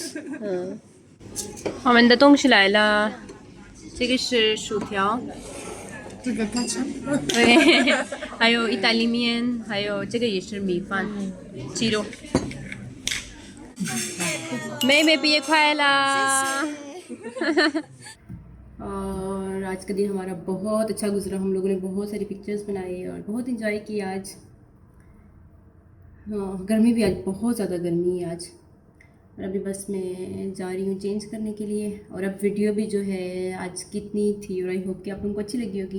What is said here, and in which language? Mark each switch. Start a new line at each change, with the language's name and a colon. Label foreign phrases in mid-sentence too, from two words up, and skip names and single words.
Chinese: 我们的东西来了，这个是薯条，这个大肠。对，还有意大利面，还有这个也是米饭，鸡肉。妹妹毕业快乐！
Hindi: और आज का दिन हमारा बहुत अच्छा गुजरा, हम लोगों ने बहुत सारी पिक्चर्स बनाई और बहुत इंजॉय किया आज। हाँ, गर्मी भी आज बहुत ज़्यादा गर्मी है आज। और अभी बस मैं जा रही हूँ चेंज करने के लिए। और अब वीडियो भी जो है आज कितनी थी, और
English: I hope
Hindi: कि आप लोगों को अच्छी लगी होगी।